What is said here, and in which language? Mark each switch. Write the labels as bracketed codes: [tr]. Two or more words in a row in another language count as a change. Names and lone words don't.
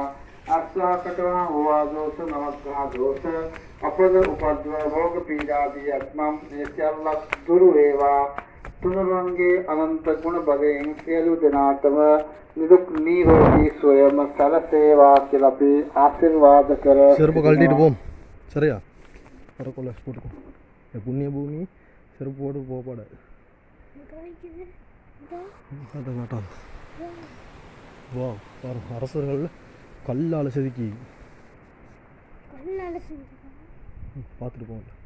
[si] අස්සාකටවා හෝවා දෝෂ නවග්‍රහ දෝෂ අපද උපද්‍රව භෝග පීඩාදී අත්මම් මේ සියල්ලක් දුරු වේවා. තුනුරුවන්ගේ අනන්ත ගුණ බලයෙන් සියලු දෙනාටම නිදුක් නිරෝගී සුවයම සැලසේවා කියලා අපි ආශිර්වාද කර [ta] செருப்பு கழட்டிட்டு போம். சரியா? வரக்குள்ள போட்டுக்கோ. புண்ணிய பூமி செருப்பு போட்டு போகக்கூடாது. வா பாரு அரசர்கள் கல்லால் செதுக்கி பார்த்துட்டு போங்க.